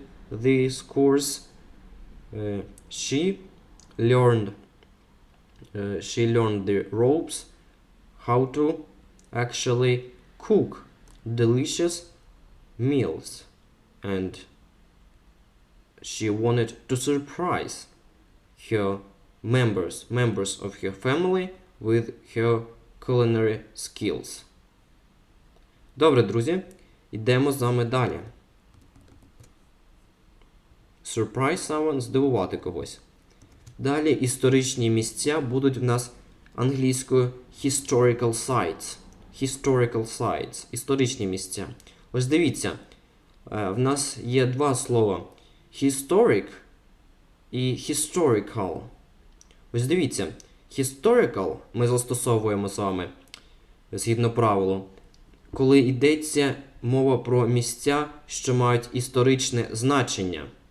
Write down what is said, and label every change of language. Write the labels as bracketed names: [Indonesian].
[English] this course, she learned the ropes how to actually cook delicious meals, and she wanted to surprise her members of her family with her culinary skills. [Ukrainian] Добре, друзі, йдемо з вами далі. [English] Surprise someone [Ukrainian] – здивувати когось. Далі історичні місця будуть в нас англійською historical sites. Historical sites – історичні місця. Ось дивіться, в нас є два слова historic і historical. Ось дивіться, historical ми застосовуємо з вами, згідно правилу, коли йдеться мова про місця, що мають історичне значення.